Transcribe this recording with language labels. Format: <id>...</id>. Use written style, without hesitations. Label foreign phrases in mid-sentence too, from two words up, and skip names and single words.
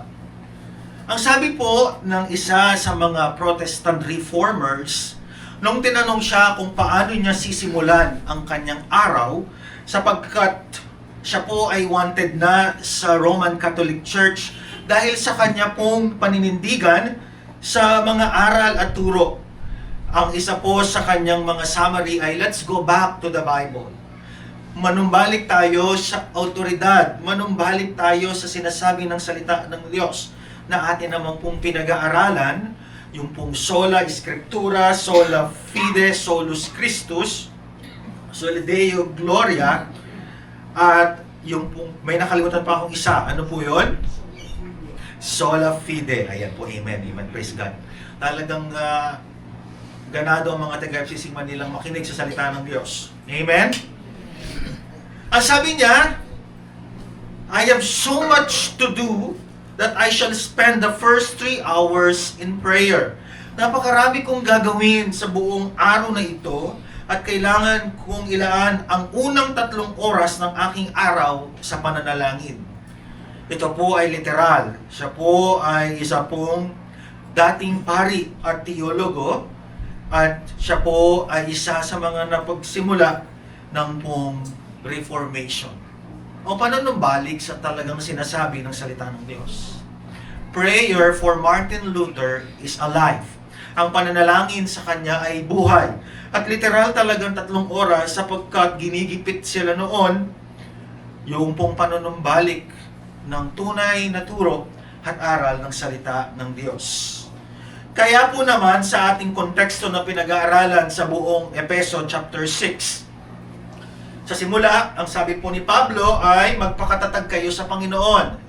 <tl>Ang sabi po ng isa sa mga</tl> <en>Protestant reformers,</en> <tl>nung tinanong siya kung paano niya sisimulan ang kanyang araw, sapagkat siya po ay wanted na sa Roman Catholic Church dahil sa kanya pong paninindigan sa mga aral at turo. Ang isa po sa kanyang mga summary ay,</tl> <en>let's go back to the Bible.</en> <tl>Manumbalik tayo sa autoridad, manumbalik tayo sa sinasabi ng salita ng Diyos na atin naman pong pinag-aaralan, yung pong</tl> <la>sola scriptura, sola fide, solus Christus, soli Deo gloria,</la> <tl>at yung pong, may nakalimutan pa akong isa, ano po yun?</tl> <la>Sola fide,</la> <tl>ayan po, amen, amen,</tl> <en>praise God.</en> <tl>Talagang ganado ang mga taga-FCC Manilang makinig sa salita ng Diyos. Amen? Ang sabi niya,</tl> <en>I have so much to do that I shall spend the first 3 hours in prayer.</en> <tl>Napakarami kong gagawin sa buong araw na ito at kailangan kong ilaan ang unang 3 oras ng aking araw sa pananalangin. Ito po ay literal. Siya po ay isa pong dating pari at teologo at siya po ay isa sa mga napagsimula ng pong Reformation. O panunumbalik sa talagang sinasabi ng salita ng Diyos.</tl> <en>Prayer for Martin Luther is alive.</en> <tl>Ang pananalangin sa kanya ay buhay. At literal talagang 3 oras sapagkat ginigipit sila noon yung pong panunumbalik ng tunay na turo at aral ng salita ng Diyos. Kaya po naman sa ating konteksto na pinag-aaralan sa buong Efeso chapter 6, sa simula, ang sabi po ni Pablo ay magpakatatag kayo sa Panginoon.</tl>